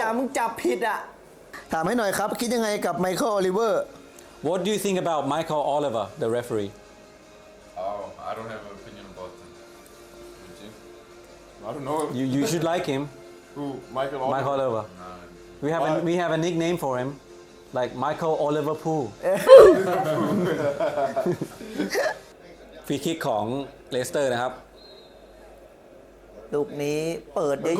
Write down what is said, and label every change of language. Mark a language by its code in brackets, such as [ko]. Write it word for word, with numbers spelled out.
[th] อ่ะ มึงจับผิดอ่ะ ถามให้หน่อยครับ คิดยังไงกับไมเคิลโอลิเวอร์ [en] what do you think about Michael Oliver the referee Oh, I don't have an opinion about him. Would you? I don't know. you you should like him Who? Michael Oliver. Michael Oliver we have a, we have a nickname for him like Michael Oliver Pool [th] ฟรีคิกของเลสเตอร์นะครับ ลูกนี้เปิดเยอะ